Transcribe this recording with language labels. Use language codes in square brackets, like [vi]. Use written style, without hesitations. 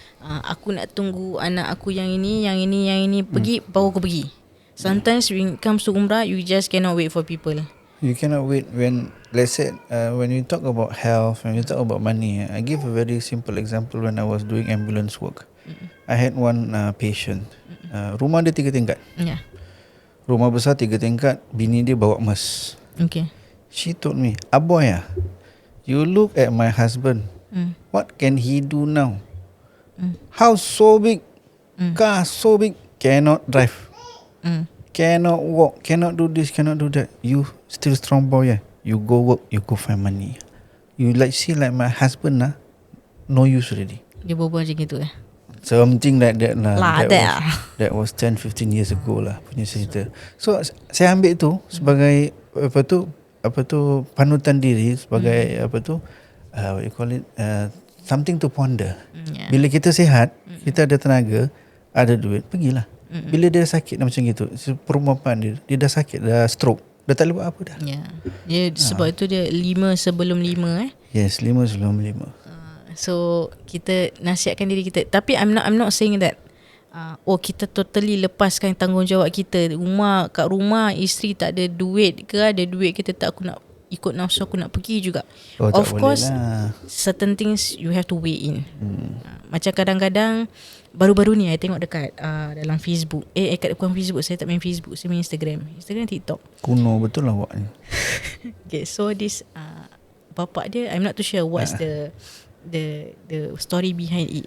[ms] Aku nak tunggu anak aku yang ini pergi, baru aku pergi. [en] Sometimes when it comes to umrah, you just cannot wait for people. You cannot wait when, let's say, when you talk about health, when you talk about money, I give a very simple example when I was doing ambulance work. I had one patient. [ms] Rumah dia 3 tingkat. [en] Yeah. [ms] Rumah besar 3 tingkat, bini dia bawa emas. [en] Okay. She told me, Aboy, you look at my husband. What can he do now? House so big, car so big, cannot drive. Cannot walk, cannot do this, cannot do that. You still strong boy, you go work, you go find money. You see like my husband no use already. [ms] Dia berbual macam gitu [en] Something like that lah. Lah, That was 10-15 years ago lah [ms] punya cerita. So saya ambil tu sebagai apa tu panutan diri, sebagai [en] what you call it, something to ponder. [ms] Bila kita sihat, kita ada tenaga, ada duit, pergilah. Bila dia sakit macam gitu, perumpamaan dia dah sakit, dah stroke, dah tak boleh buat apa dah. Sebab itu dia 5 sebelum 5 Yes, 5 sebelum 5. So kita nasihatkan diri kita. Tapi [en] I'm not saying that [ms] kita totally lepaskan tanggungjawab kita. Kat rumah isteri tak ada duit ke, ada duit kita tak, aku nak ikut nafsu aku nak pergi juga. [en] Of course lah. Certain things you have to weigh in. [ms] Macam kadang-kadang baru-baru ni I tengok dekat dalam Facebook. Bukan Facebook, saya tak main Facebook, saya main Instagram, TikTok. Kuno betul lah awak ni. [en] Okay, so this [ms] bapak dia, [en] I'm not too sure what's the story behind it.